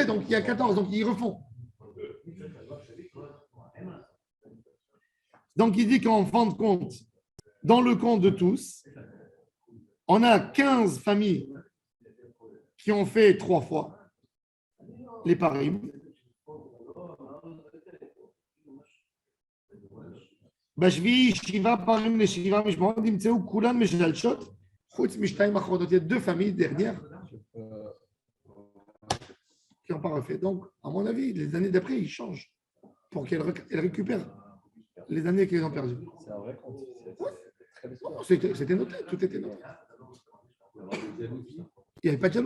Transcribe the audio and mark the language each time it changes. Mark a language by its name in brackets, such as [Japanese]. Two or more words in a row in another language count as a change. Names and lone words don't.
[French] Donc, il y a 14, donc ils refont. Donc, il dit qu'en fin de compte, dans le compte de tous, on a 15 familles qui ont fait 3 fois les parim. [Hebrew] בשביעי 7 פעמים ל7 משמרות נמצאו כולן משלשות חוץ משתיים אחרונות. [French] Il y a 2 familles dernières qui n'ont pas refait. Donc, à mon avis, les années d'après, ils changent pour qu'elles récupèrent les années qu'elles ont perdues. C'est un vrai compte. C'était noté, tout était noté. Il n'y avait pas de jalousie.